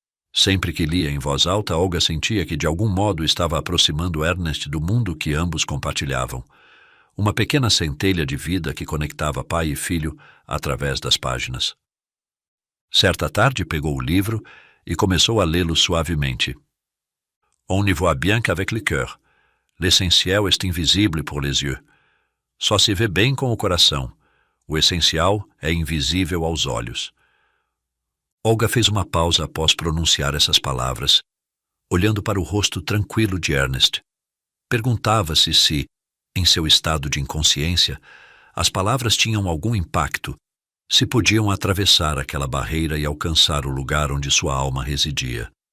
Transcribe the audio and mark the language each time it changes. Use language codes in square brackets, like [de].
[pt] Sempre que lia em voz alta, Olga sentia que de algum modo estava aproximando Ernest do mundo que ambos compartilhavam. Uma pequena centelha de vida que conectava pai e filho através das páginas. Certa tarde pegou o livro e começou a lê-lo suavemente. [fr] On ne voit bien qu'avec le cœur. L'essentiel est invisible pour les yeux. [pt] Só se vê bem com o coração. O essencial é invisível aos olhos. Olga fez uma pausa após pronunciar essas palavras, olhando para o rosto tranquilo de Ernest. Perguntava-se se, em seu estado de inconsciência, as palavras tinham algum impacto, se podiam atravessar aquela barreira e alcançar o lugar onde sua alma residia.